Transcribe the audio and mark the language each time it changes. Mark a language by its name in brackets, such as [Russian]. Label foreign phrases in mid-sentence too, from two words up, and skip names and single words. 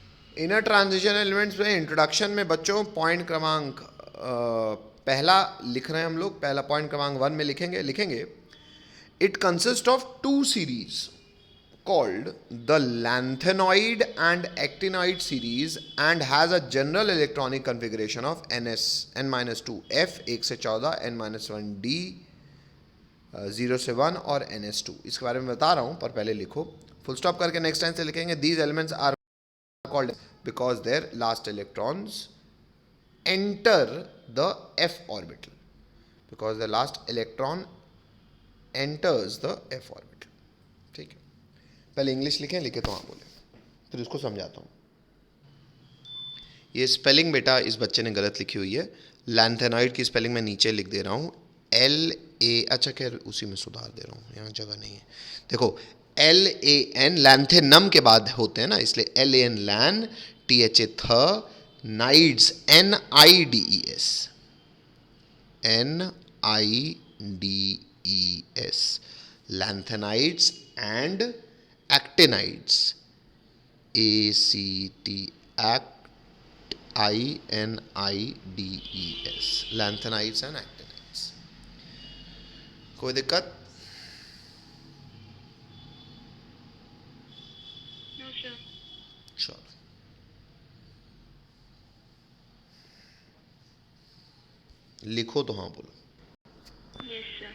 [English] Inner transition elements [Hindi] में इंट्रोडक्शन में बच्चों पॉइंट क्रमांक पहला लिख रहे हैं हम लोग, पहला पॉइंट क्रमांक 1 में लिखेंगे [English] It consist of two series called the lanthanoid and actinoid series and has a general electronic configuration of ns n-2 f 1 से 14 n-1 d 0 से 1 और ns2। [Hindi] इसके बारे में बता रहा हूं पर पहले लिखो, [English] Full stop करके next time [Hindi] से लिखेंगे [English] these elements are called because their last electrons enter the f orbital, because the last electron enters the f orbital। [Hindi] ठीक है, पहले इंग्लिश लिखे तो हाँ बोले, फिर उसको समझाता हूँ। ये स्पेलिंग बेटा इस बच्चे ने गलत लिखी हुई है, लैंथेनॉइड की स्पेलिंग मैं नीचे लिख दे रहा हूँ LA, अच्छा खैर उसी में सुधार दे रहा हूँ, यहाँ जगह नहीं है। देखो LAN लैंथेनम के बाद होते हैं ना, इसलिए LAN लैन, THA थ, [English] नाइड्स NIDES lanthanides and actinides ACTINIDES lanthanides and actinides। [Hindi] कोई दिक्कत? [English] No, sir. [Hindi] श्योर। लिखो तो हाँ बोलो। [English] Yes, sir.